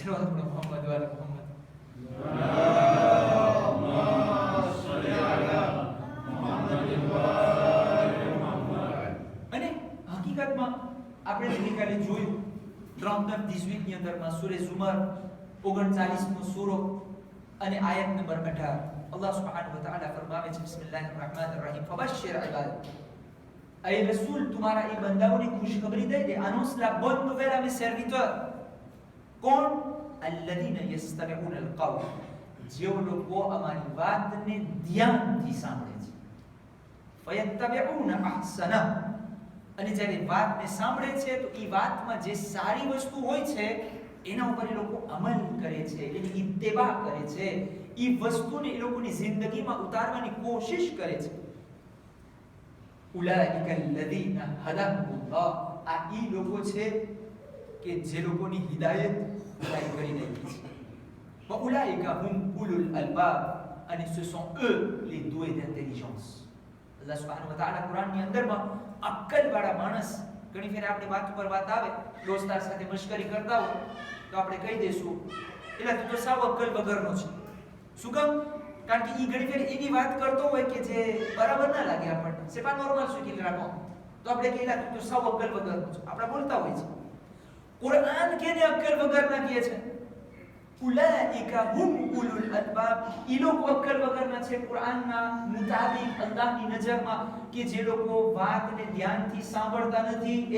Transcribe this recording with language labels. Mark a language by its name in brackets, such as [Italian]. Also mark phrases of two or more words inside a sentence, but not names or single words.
[Gujarati] ચલો આપણે મોહમ્મદ વાલા મોહમ્મદ અને હકીકતમાં આપણે ગઈકાલે જોયું 39-18 ની અંદરમાં સૂરે ઝુમર 39મો સૂરો અને આયત નંબર 18 [Arabic] الله سبحانه وتعالى [Gujarati] ફરમાવે છે [Arabic] بسم الله الرحمن الرحيم فبشر عباد. [Gujarati] અય રસૂલ, તમારા એ બંદાઓને ખુશખબરી દઈ દે, [French] annonce la bonne nouvelle à mes serviteurs. [Gujarati] કોણ? [Arabic] الذين يستمعون القول, [Gujarati] જેઓ લોકો અમારી વાતને ધ્યાનથી સાંભળે છે. [Arabic] فيتبعون أحسنه, [Gujarati] અને જ્યારે વાતને સાંભળે છે તો એ વાતમાં જે સારી વસ્તુ હોય છે એના ઉપર એ લોકો અમલ કરે છે, એની ઇત્તબા કરે છે, એ વસ્તુને એ લોકોની જિંદગીમાં ઉતારવાની કોશિશ કરે છે. [Arabic] أولئك الذين هداهم الله, [Gujarati] આ ઈ લોકો છે કે જે લોકોની હિદાયત ખુદાએ કરી નાખી છે. [Arabic] وأولئك هم أولو الألباب, [French] અને ce sont eux les doués d'intelligence. [Arabic] الله سبحانه وتعالى [Gujarati] કુરાનની અંદરમાં અક્કલવાળા માણસ, ઘણી ફેર આપણે વાત ઉપર વાત આવે, દોસ્તાર સાથે મશ્કરી કરતા હોય તો આપણે કહી દેશું એટલે તું તો સાવ અક્કલ વગરનો છે. શું કામ? કારણ કે ઈ ઘણી ફેર એવી વાત કરતો હોય કે જે બરાબર ના લાગે આપણને, [French] c'est pas normal ce qu'il raconte, [Gujarati] તો આપણે કહીલા તું તો સાવ અક્કલ વગરનો છે, આપણે બોલતા હોય છે. કુરાન કેને અક્કલ વગરના કહે છે? [Arabic] أولئك هم أولو الألباب, [Gujarati] ઈ લોકો અક્કલ વગરના છે કુરાનના મુતાબિક, અલ્લાહની નજરમાં, કે જે લોકો વાતને ધ્યાનથી સાંભળતા નથી એ.